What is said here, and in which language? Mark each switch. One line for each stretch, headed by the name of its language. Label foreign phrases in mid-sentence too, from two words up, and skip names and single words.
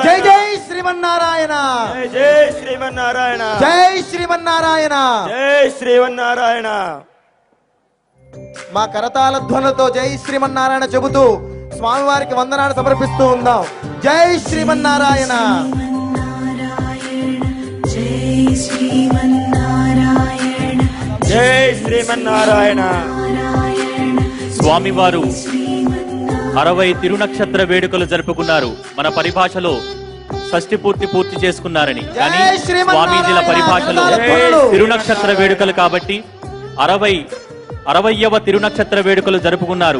Telugu: జై జై శ్రీమన్నారాయణ జై శ్రీమన్నారాయణ జై శ్రీమన్నారాయణ జై శ్రీమన్నారాయణ. మా కరతాళ ధ్వనులతో జై శ్రీమన్నారాయణ చెబుతూ స్వామివారికి వందనాలు సమర్పిస్తూ ఉందాం. జై శ్రీమన్నారాయణ नारायण जय श्रीमन्नारायण జై శ్రీమన్నారాయణ. नारायण స్వామివారు श्रीमन्नारायण 60 తిరునక్షత్ర వేడుకలు జరుపుకున్నారు. మన పరిభాషలో షష్ఠి పూర్తి చేసుకున్నారని, కానీ జై శ్రీమన్నారాయణ. స్వామీజీల పరిభాషలో జై తిరునక్షత్ర వేడుకలు కాబట్టి 60వ తిరునక్షత్ర వేడుకలు జరుపుకున్నారు.